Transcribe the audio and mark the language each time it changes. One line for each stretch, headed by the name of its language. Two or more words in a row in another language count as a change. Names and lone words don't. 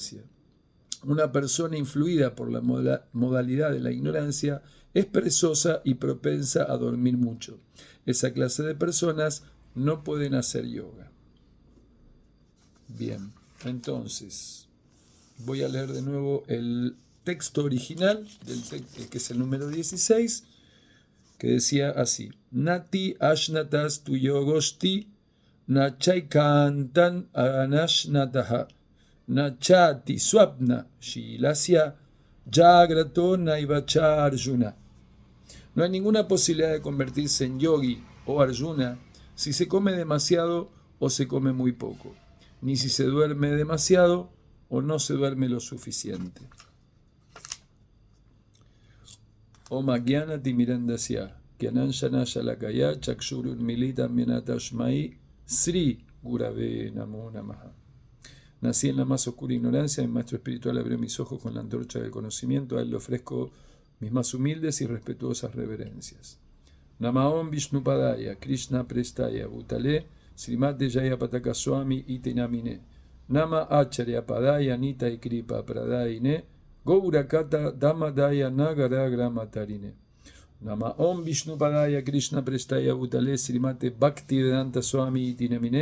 Spanish: Una persona influida por la modalidad de la ignorancia es perezosa y propensa a dormir mucho. Esa clase de personas no pueden hacer yoga. Bien, entonces voy a leer de nuevo el texto original, que es el número 16, que decía así:
Sanskrit: Nati ashnatas tu yogosti nachaikantan anashnataha nachati swapna shilasya jagrato naivacha arjuna.
Spanish: No hay ninguna posibilidad de convertirse en yogi o arjuna si se come demasiado o se come muy poco, ni si se duerme demasiado o no se duerme lo suficiente.
Sanskrit: Oma Gyanati Mirandasya, Gyananshana Shalakaya, Chakshurun Milita Mianatashmai, Sri Gurave Namo Namaha.
Spanish: Nací en la más oscura ignorancia, mi maestro espiritual abrió mis ojos con la antorcha del conocimiento, a él le ofrezco mis más humildes y respetuosas reverencias.
Sanskrit: Namaom Vishnupadaya, Krishna Prestaya, Bhutale, Srimate Jaya Pataka Swami Itenamine, Nama Acharya Padaya Nita y Kripa Pradaine, Gaurakata Damadaya Nagara Gramatarine. Nama Om Vishnupadaya Krishna Prestaya Bhutale Srimate Bhakti Vedanta Swami Itinamine.